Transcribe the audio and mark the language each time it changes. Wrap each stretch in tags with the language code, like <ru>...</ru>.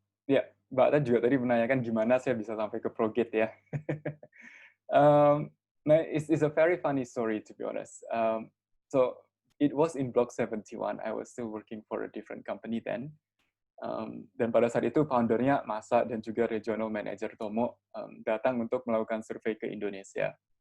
<id>Ya, Mbak Ata juga tadi menanyakan gimana saya bisa sampai ke Progate ya.</id> <en>Nah, it's a very funny story to be honest. So it was in Block 71. I was still working for a different company then.</en> <id>Dan pada saat itu foundernya Masa dan juga regional manager Tomo datang untuk melakukan survei ke Indonesia.</id>